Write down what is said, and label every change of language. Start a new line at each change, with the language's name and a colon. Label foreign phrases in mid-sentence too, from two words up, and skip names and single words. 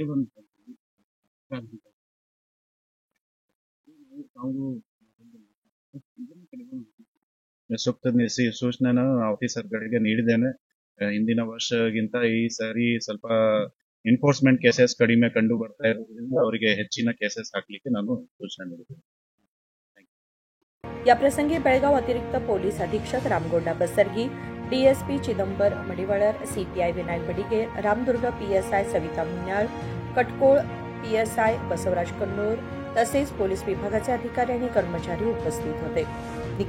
Kannada: ಸೂಕ್ತ ಸೂಚನೆನ ಆಫೀಸರ್ಗಳಿಗೆ ನೀಡಿದ್ದೇನೆ. ಹಿಂದಿನ ವರ್ಷಗಿಂತ ಈ ಸಾರಿ ಸ್ವಲ್ಪ
English: enforcement cases
Kannada: ಕಡಿಮೆ ಕಂಡು ಬರ್ತಾ ಇರೋದ್ರಿಂದ ಅವರಿಗೆ ಹೆಚ್ಚಿನ ಕೇಸಸ್ ಹಾಕಲಿಕ್ಕೆ ನಾನು ಸೂಚನೆ ನೀಡಿದ್ದೇನೆ.
Marathi: या प्रसंगी बेळगाव अतिरिक्त पोलीस अधीक्षक रामगोंडा बसरगी, DSP चिदंबर मडिवळर, CPI विनायक बडिगे, रामदुर्ग PSI सविता मुन्याळ, कटकोळ PSI बसवराज कन्नूर तसेच पोलीस विभागाचे अधिकारी आणि कर्मचारी उपस्थित होते.